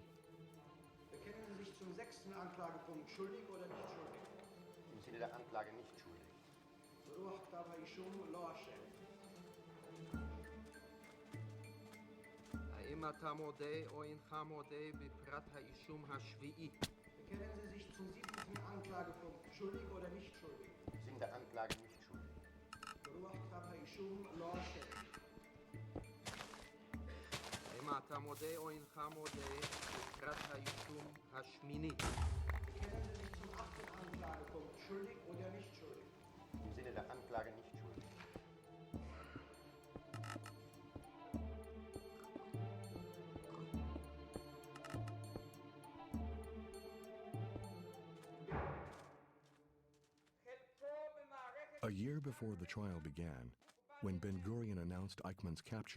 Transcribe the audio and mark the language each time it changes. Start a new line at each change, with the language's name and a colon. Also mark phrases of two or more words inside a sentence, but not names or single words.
German: Bekennen Sie sich zum 6. Anklagepunkt schuldig oder nicht schuldig? Im Sinne der Anklage nicht schuldig.
Hebrew: ברוח כתב האישום לא אשם. האם אתה מודה או אינך מודה בפרט האישום השביעי?
German: Bekennen Sie sich zum 7. Anklagepunkt schuldig oder nicht schuldig? Im Sinne der Anklage nicht schuldig.
Hebrew: ברוח כתב האישום לא אשם. האם אתה מודה או אינך מודה בפרט האישום השמיני?
German: Bekennen Sie sich zum 8. Anklagepunkt schuldig oder nicht schuldig? Im Sinne der Anklage nicht schuldig.
English: A year before the trial began, when Ben-Gurion announced Eichmann's capture